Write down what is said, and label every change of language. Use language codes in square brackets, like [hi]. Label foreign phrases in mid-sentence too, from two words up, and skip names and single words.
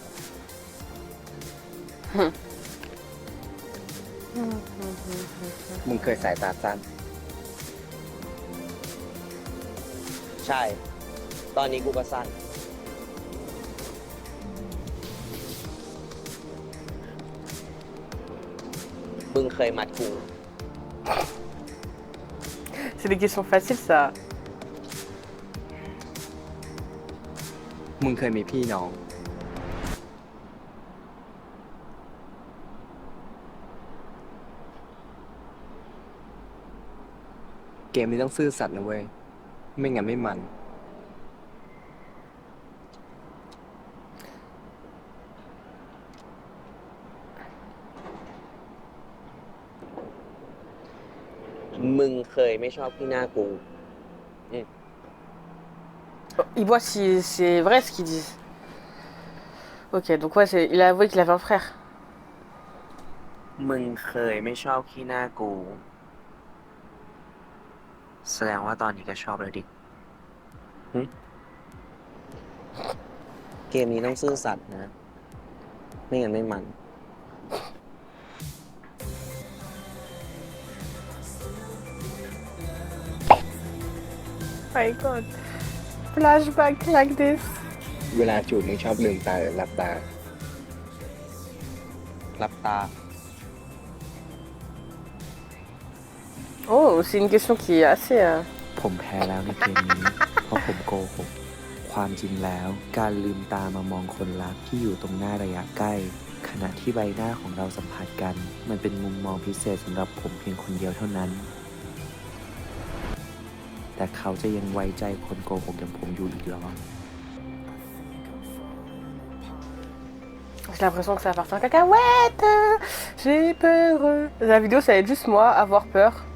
[th] มึงเคยสายตาสั้น ใช่ ตอนนี้กูก็สั้น มึงเคยมัดกู [fr] C'est des questions faciles, ça. [th] มึงเคยมีพี่น้อง เกมนี้ต้องซื่อสัตย์นะเว้ย ไม่งั้นไม่มัน มึงเคยไม่ชอบที่หน้ากู [fr] Il voit si c'est vrai ce qu'ils disent. Ok, donc ouais, il a avoué qu'il avait un frère. [th] มึงเคยไม่ชอบขี้หน้ากู แสดงว่าตอนนี้ก็ชอบแล้วดิ เกมนี้ต้องซื่อสัตย์นะ ไม่งั้นไม่มัน [en] My god. Flashback like this. [th] เวลาจูบมึงชอบลืมตาหรือหลับตา หลับตา [fr] Oh, c'est une question qui est assez... [th] ผมแพ้แล้วในเกมนี้ เพราะผมโกหก ความจริงแล้ว การลืมตามามองคนรักที่อยู่ตรงหน้าระยะใกล้ ขณะที่ใบหน้าของเราสัมผัสกัน มันเป็นมุมมองพิเศษสำหรับผมเพียงคนเดียวเท่านั้น แต่เขาจะยังไว้ใจคนโกหกอย่างผมอยู่อีกหรอ [fr] J'ai l'impression que ça va partir en cacahuète. J'ai peur. La vidéo, ça va être juste moi avoir peur.